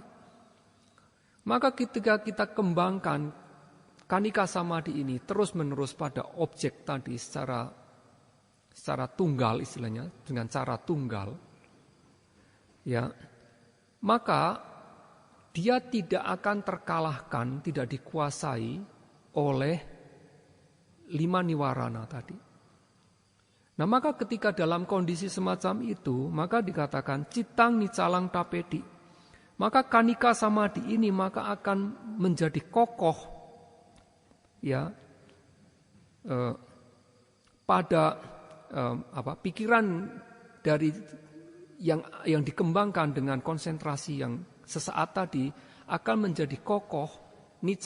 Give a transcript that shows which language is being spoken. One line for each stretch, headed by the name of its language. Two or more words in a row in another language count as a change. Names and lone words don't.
Indonesian: Maka ketika kita kembangkan
Pali: kanika samadhi
Indonesian: ini terus menerus pada objek tadi secara tunggal istilahnya, dengan cara tunggal, ya, maka dia tidak akan terkalahkan, tidak dikuasai oleh 5 niwarana tadi. Nah, maka ketika dalam kondisi semacam itu, maka dikatakan
Pali: citang nicalang tapedi.
Indonesian: Maka
Pali: kanika samadhi
Indonesian: ini maka akan menjadi kokoh, ya, pada pikiran dari yang dikembangkan dengan konsentrasi yang sesaat tadi akan menjadi kokoh.